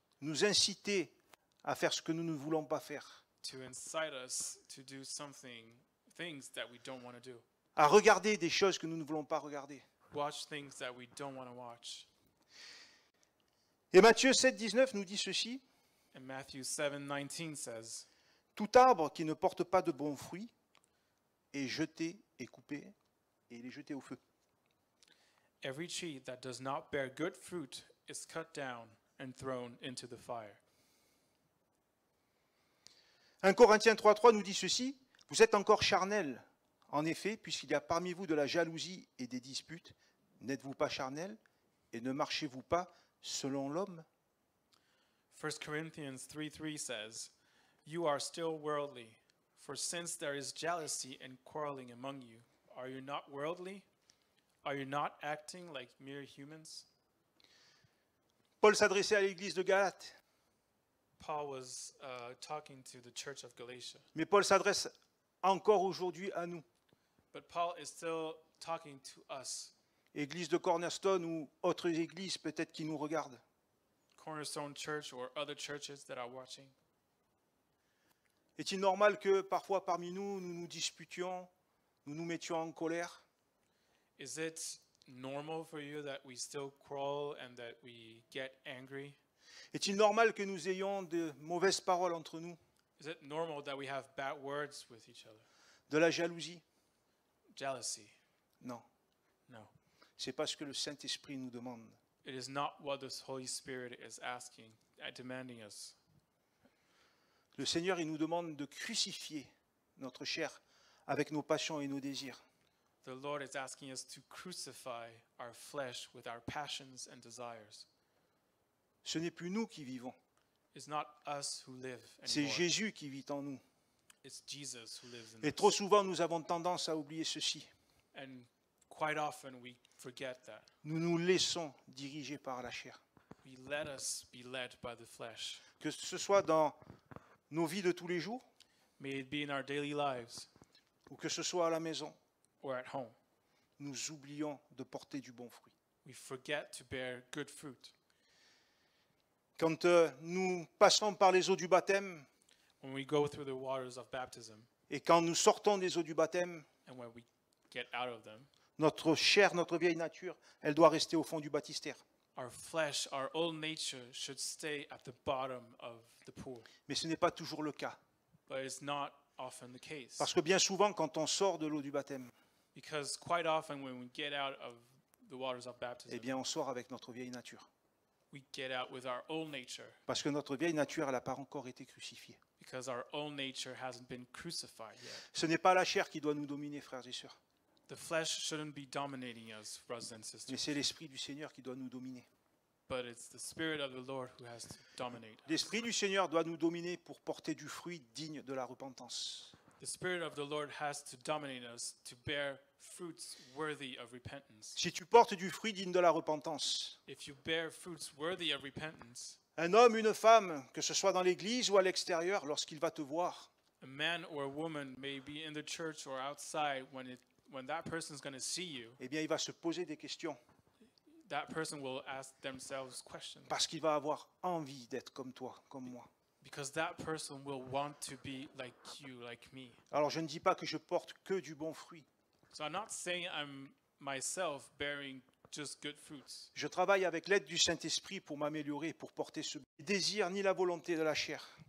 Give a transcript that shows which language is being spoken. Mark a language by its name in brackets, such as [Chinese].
[French] nous inciter à faire ce que nous ne voulons pas faire, [English] to incite us to do things that we don't want to do. [French] à regarder des choses que nous ne voulons pas regarder. [English] Watch things that we don't want to watch. [French] Et Matthieu 7, 19 nous dit ceci: [English] And Matthew 7:19 says, [French] tout arbre qui ne porte pas de bons fruits est jeté et coupé et il est jeté au feu. [English] "Every tree that does not bear good fruit is cut down and thrown into the fire." [French] 1 Corinthiens 3,3 nous dit ceci: vous êtes encore charnels. En effet, puisqu'il y a parmi vous de la jalousie et des disputes, n'êtes-vous pas charnels et ne marchez-vous pas selon l'homme? [English] 1 Corinthians 3:3 says, "You are still worldly, for since there is jealousy and quarreling among you, are you not worldly? Are you not acting like mere humans?" [French] Paul s'adressait à l'église de Galate, [English] Paul was talking to the church of Galatia, [French] mais Paul s'adresse encore aujourd'hui à nous, [English] but Paul is still talking to us, [French] église de Cornerstone ou autres églises peut-être qui nous regardent. [English] Cornerstone Church or other churches that are watching. [French] Est-il normal que parfois parmi nous, nous nous disputions, nous nous mettions en colère? [English] Is it normal for you that we still quarrel and that we get angry? [French] Est-il normal que nous ayons de mauvaises paroles entre nous, [English] Is it normal that we have bad words with each other? [French] de la jalousie? [English] Jealousy? [French] Non, [English] No. [French] c'est pas ce que le Saint-Esprit nous demande. [English] It is not what the Holy Spirit is asking, demanding us. [French] Le Seigneur, il nous demande de crucifier notre chair avec nos passions et nos désirs. [English] The Lord is asking us to crucify our flesh with our passions and desires. [French] Ce n'est plus nous qui vivons, [English] It's not us who live [French] c'est [English] anymore. [French] Jésus qui vit en nous. [English] It's Jesus who lives in [French] Et [English] us. [French] trop souvent, nous avons tendance à oublier ceci. [English] And quite often we forget that. [French] Nous nous laissons diriger par la chair. [English] We we let us be led by the flesh. [French] Que ce soit dans nos vies de tous les jours [English] May it be in our daily lives [French] ou que ce soit à la maison, [English] or at home. [French] nous oublions de porter du bon fruit. [English] We forget to bear good fruit. [French] Quand nous passons par les eaux du baptême [English] When we go through the waters of baptism [French] et quand nous sortons des eaux du baptême, [English] and when we get out of them, [French] notre chair, notre vieille nature, elle doit rester au fond du baptistère. [English] our flesh, our old nature should stay at the bottom of the pool. [French] Mais ce n'est pas toujours le cas. [English] But it's not often the case. [French] Parce que bien souvent, quand on sort de l'eau du baptême, [English] Because quite often when we get out of the waters of baptism, [French] eh bien, on sort avec notre vieille nature. [English] we get out with our old nature. [French] Parce que notre vieille nature, elle n'a pas encore été crucifiée. [English] Because our old nature hasn't been crucified yet. [French] Ce n'est pas la chair qui doit nous dominer, frères et sœurs, [English] The flesh shouldn't be dominating us, brothers and [French] mais [English] sisters. [French] c'est l'Esprit du Seigneur qui doit nous dominer. [English] But it's the Spirit of the Lord who has to dominate us. [French] L'Esprit du Seigneur doit nous dominer pour porter du fruit digne de la repentance. [English] The Spirit of the Lord has to dominate us to bear fruits worthy of repentance. [French] Si tu portes du fruit digne de la repentance, [English] If you bear fruits worthy of repentance, [French] un homme, une femme, que ce soit dans l'église ou à l'extérieur, lorsqu'il va te voir, [English] a man or a woman may be in the church or outside when that person's going to see you, [French] eh bien, il va se poser des questions [English] that person will ask themselves questions [French] parce qu'il va avoir envie d'être comme toi, comme moi. [English] because that person will want to be like you, like me. [French] Alors, je ne dis pas que je porte que du bon fruit. [English] So I'm not saying I'm myself bearing just good fruits. [French] Je travaille avec l'aide du Saint-Esprit pour m'améliorer, pour porter ce désir ni la volonté de la chair.